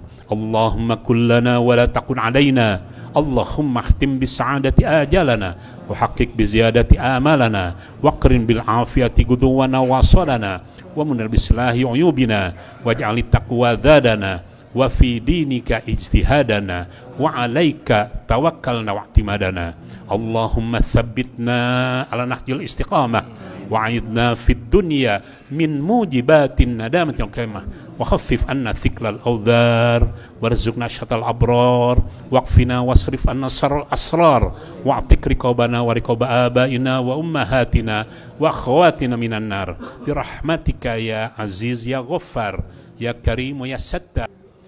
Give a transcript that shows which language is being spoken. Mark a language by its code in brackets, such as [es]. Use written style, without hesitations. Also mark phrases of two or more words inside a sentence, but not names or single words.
[ar] اللهم كلنا ولا تكن علينا. اللهم اختم بالسعادة آجالنا وحقق بالزيادة آمالنا واقرن بالعافية غدونا وآصالنا ومنّ بإصلاح عيوبنا واجعل التقوى زادنا وفي دينك اجتهادنا وعليك توكلنا واعتمادنا. اللهم ثبتنا على نهج الاستقامة وأعذنا في الدنيا من موجبات الندامة القيامة وخفف عنا ثقل الأوزار وارزقنا عيشة الأبرار واكفنا واصرف عنا شر الأشرار وأعتق رقابنا ورقاب آبائنا وأمهاتنا وأخواتنا من النار برحمتك يا عزيز يا غفار يا كريم يا ستار.